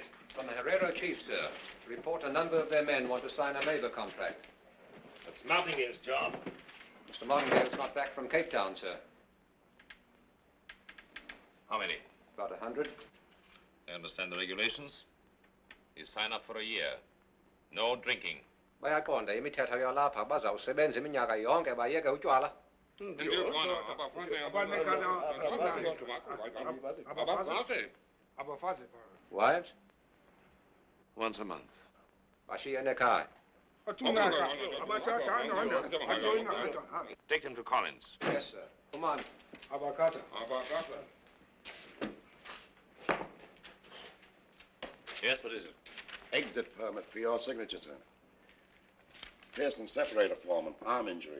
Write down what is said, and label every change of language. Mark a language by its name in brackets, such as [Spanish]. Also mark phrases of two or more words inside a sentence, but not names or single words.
[English] From the Herrero chief, sir. Report a number of their men want to sign a labor contract. That's Martingale's job. Mr. Martingale's not back from Cape Town, sir. How many? About 100. I understand the regulations. You sign up for a year. No drinking. [Xhosa] Bayakonda, imithetho yalapha bazawusebenza iminyaka yonke bayeke utywala. [English] Wives? Once a month. [Xhosa] Bashiya nekhaya. [English] Take them to Collins. Yes, sir. Come on. Yes, what is it? Exit permit for your signature, sir. Pearson separator form and arm injury.